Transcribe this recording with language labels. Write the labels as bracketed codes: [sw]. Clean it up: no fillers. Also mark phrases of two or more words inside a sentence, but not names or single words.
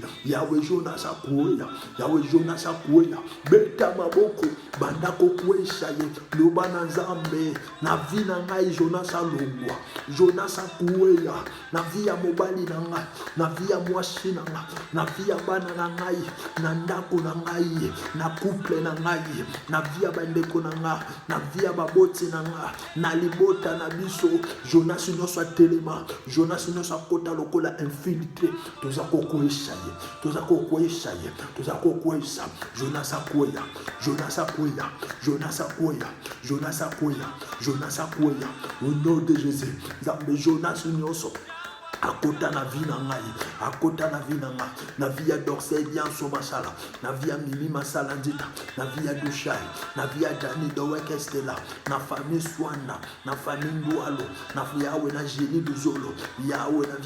[ln] Yawe Jonas akuya, Yawe Jonas akuya, beta maboko, bandako kwesha ye, lobana Nzambe, na vina ngai Jonas alongwa, Jonas akuya, na via mobali na ngai, na via mwasi na nga, na vie ya bana na ngai, na ndako na ngai, na couple na ngai, na vie ya bandeko na nga, na vie ya baboti na nga, na libota na biso. Jonas nyonso atelema, Jonas nyonso akota lokola infiltré, toza kokwesa ye, toza kokwesa ye, toza kokwesa. Jonas akwea, Jonas akwea, Jonas akwea, Jonas akwea, Jonas akwea. [fr] Au nom de Jésus, [ln] Nzambe Jonas nyonso akota na vie na ngai, akota na vie na ngai, na vie ya Dorsey Bianso masala, na vie ya Mimi masala ndita, na vie ya Dushai, na vie ya Dani Dowek Estela, na famille Swana, na famille Ndoualo, na vie yawe na Génie Luzolo, yawe na vie